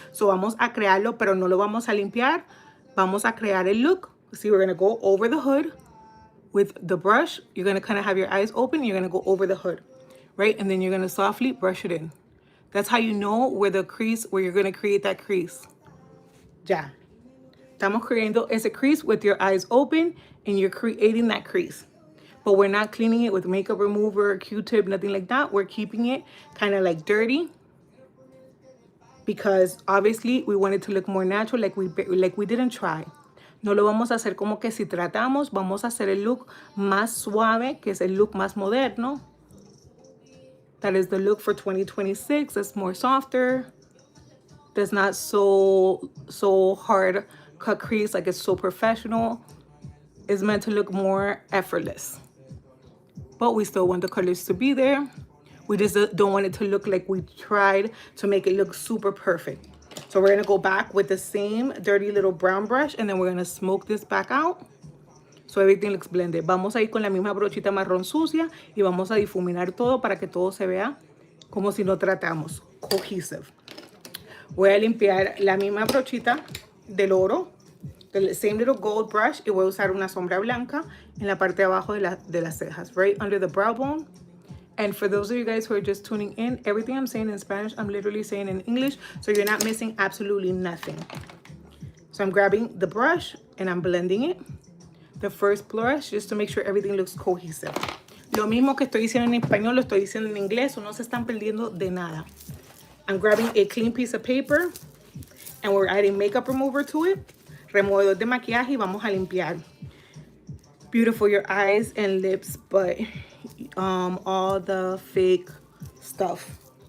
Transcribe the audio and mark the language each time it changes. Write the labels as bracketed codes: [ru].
[es] So vamos a crearlo, pero no lo vamos a limpiar. Vamos a crear el look. [en] See, we're going to go over the hood with the brush. You're going to kind of have your eyes open. You're going to go over the hood, right? And then you're going to softly brush it in. That's how you know where the crease, where you're going to create that crease. Ya. [es] Estamos creando ese crease [en] with your eyes open, and you're creating that crease. but we're not cleaning it with makeup remover, Q-tip, nothing like that. We're keeping it kind of like dirty because obviously we want it to look more natural, like we didn't try. [es] No lo vamos a hacer como que si tratamos, vamos a hacer el look más suave, que es el look más moderno. [en] That is the look for 2026. It's more softer. That's not so hard cut crease, like it's so professional. It's meant to look more effortless. But we still want the colors to be there. We just don't want it to look like we tried to make it look super perfect. So we're gonna go back with the same dirty little brown brush and then we're gonna smoke this back out so everything looks blended. [es] Vamos a ir con la misma brochita marrón sucia y vamos a difuminar todo para que todo se vea como si no tratamos, cohesive. Voy a limpiar la misma brochita del oro, [en] the same little gold brush, [es] y voy a usar una sombra blanca en la parte de abajo de las cejas, [en] right under the brow bone. And for those of you guys who are just tuning in, everything I'm saying in Spanish, I'm literally saying in English, so you're not missing absolutely nothing. So I'm grabbing the brush and I'm blending it. The first brush, just to make sure everything looks cohesive. [es] Lo mismo que estoy diciendo en español, lo estoy diciendo en inglés, so no se están perdiendo de nada. [en] I'm grabbing a clean piece of paper and we're adding makeup remover to it. [es] Removedor de maquillaje y vamos a limpiar. [en] Beautiful your eyes and lips, but all the fake stuff.